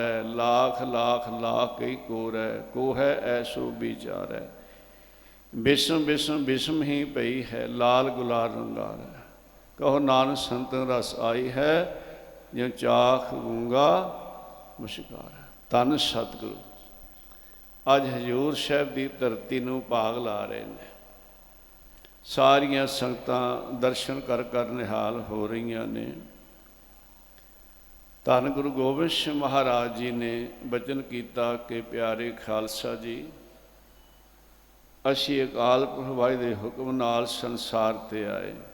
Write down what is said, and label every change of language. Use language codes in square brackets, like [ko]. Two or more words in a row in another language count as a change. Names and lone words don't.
[pa] ਲਾਖ ਲਾਖ ਲਾਖ ਕਈ ਕੋਰੈ, ਕੋ ਹੈ ਐਸੋ ਵਿਚਾਰੈ। ਬਿਸਮ ਬਿਸਮ ਬਿਸਮ ਹੀ ਪਈ ਹੈ, ਲਾਲ ਗੁਲਾਲ ਰੰਗਾਰੈ। ਕਹੋ ਨਾਨਕ ਸੰਤਨ ਰਸ ਆਈ ਹੈ, ਜੋ ਚਾਖ ਗੂੰਗਾ ਮੁਸਕਾਰਾ। ਧੰਨ ਸਤਗੁਰੂ ਅੱਜ ਹਜ਼ੂਰ ਸਾਹਬ ਕੀ ਧਰਤੀ ਨੂੰ ਭਾਗ ਲਾ ਰਹੇ ਹੈਂ। ਸਾਰੀਆਂ ਸੰਗਤਾਂ ਦਰਸ਼ਨ ਕਰ ਕਰ ਨਿਹਾਲ ਹੋ ਰਹੀ ਨੇ। ਧੰਨ ਗੁਰੂ ਗੋਬਿੰਦ ਸਿੰਘ ਮਹਾਰਾਜ ਜੀ ਨੇ ਬਚਨ ਕੀਆ ਕਿ ਪਿਆਰੇ ਖਾਲਸਾ ਜੀ, ਅਸੀ ਅਕਾਲ ਪੁਰਖ ਵਾਹਿਗੁਰੂ ਦੇ ਹੁਕਮ ਨਾਲ ਸੰਸਾਰ ਤੇ ਆਏ।